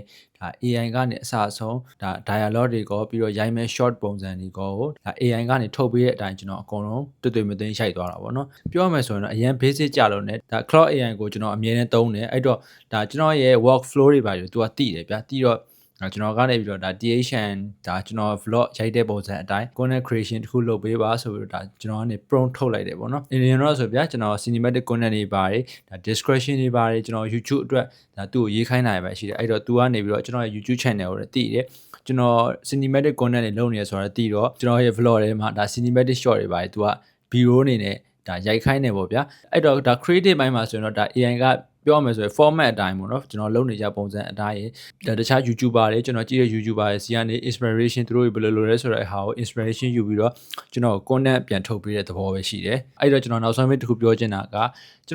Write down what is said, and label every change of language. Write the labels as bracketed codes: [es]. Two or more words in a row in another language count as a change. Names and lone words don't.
[my] ဒါ AI ကနေအစအဆုံးဒါ dialogue တွေကိုပြီးတော့ရိုက်မဲ့ short ပုံစံတွေကိုဒါ AI ကနေထုတ်ပေးတဲ့အတိုင်းကျွန်တော်အကုန်လုံးတွေ့မသိမ်းရိုက်သွားတာပေါ့နော်ပြောရမယ်ဆိုရင်တော့အရင် basic ကြလို့ ਨੇ ဒါ Claude AI ကိုကျွန်တော်အမြဲတမ်းသုံးတယ်အဲ့တော့ဒါကျွန်တော်ရဲ့ [en] work flow [my] တွေပါလို့သူကသိတယ်ဗျာသိတော့ကျွန်တော်ကနေပြီးတော့ဒါ THN ဒါကျွန်တော် vlog ရိုက်တဲ့ပုံစံအတိုင်း [en] content creation [my] တခုလုပ်ပေးပါဆိုပြီးတော့ဒါကျွန်တော်ကနေ prompt ထုတ်လိုက်တယ်ပေါ့နော် [en] in general [my] ဆိုဗျာကျွန်တော် [en] cinematic content [my] တွေပါတယ်ဒါ description တွေပါတယ်ကျွန်တော် YouTube အတွက်ဒါသူ့ကိုရေးခိုင်းတာပဲရှိတယ်အဲ့တော့ तू ကနေပြီးတော့ကျွန်တော်ရဲ့ YouTube channel ကိုလည်းတည်တယ်ကျွန်တော် [en] cinematic content [my] တွေလုပ်နေရဆိုတော့တည်တော့ကျွန်တော်ရဲ့ vlog ထဲမှာဒါ [en] cinematic shot [my] တွေပါတယ် तू က video အနေနဲ့ဒါရိုက်ခိုင်းနေပေါ့ဗျာအဲ့တော့ဒါ creative ဘိုင်းမှာဆိုရင်တော့ဒါ AI ကပြောရမယ်ဆိုရင် format အတိုင်းပေါ့နော်ကျွန်တော်လုပ်နေကြပုံစံအတိုင်းရေတခြား YouTuber တွေကျွန်တော်ကြည့်တဲ့ YouTuber တွေစီကနေ inspiration သူတို့ဘယ်လိုလုပ်လဲဆိုတဲ့ဟာကို inspiration ယူပြီးတော့ကျွန်တော် content ပြန်ထုတ်ပေးတဲ့သဘောပဲရှိတယ်အဲ့တော့ကျွန်တော်နောက်ဆုံးတစ်ခုပြောချင်တာကကျွန်